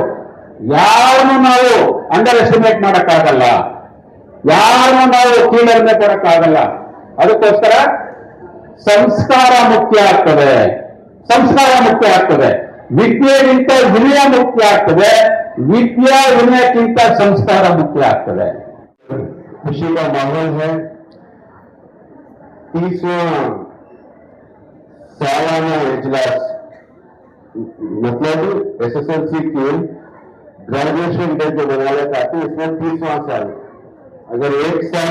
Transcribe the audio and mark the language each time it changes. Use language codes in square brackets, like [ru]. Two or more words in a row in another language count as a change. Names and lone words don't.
[kn] ಯಾರನ್ನು ನಾವು [en] under estimate [kn] ಮಾಡಕ್ಕಾಗಲ್ಲ, ಯಾರನ್ನು ನಾವು ಕೀಳರಿಮೆ ಕೊಡಕ್ಕಾಗಲ್ಲ. ಅದಕ್ಕೋಸ್ಕರ ಸಂಸ್ಕಾರ ಮುಖ್ಯ ಆಗ್ತದೆ, ಸಂಸ್ಕಾರ ಮುಖ್ಯ ಆಗ್ತದೆ. ವಿದ್ಯೆಗಿಂತ ವಿನಯ ಮುಖ್ಯ ಆಗ್ತದೆ, ವಿದ್ಯಾ ವಿನಯಕ್ಕಿಂತ ಸಂಸ್ಕಾರ ಮುಖ್ಯ ಆಗ್ತದೆ. [hi] खुशी का माहौल है। 30वां सालाना इजलास मतलब SSLC के [en] graduation day [hi] जो मनाया जाता है, इसमें 30वां साल अगर एक साल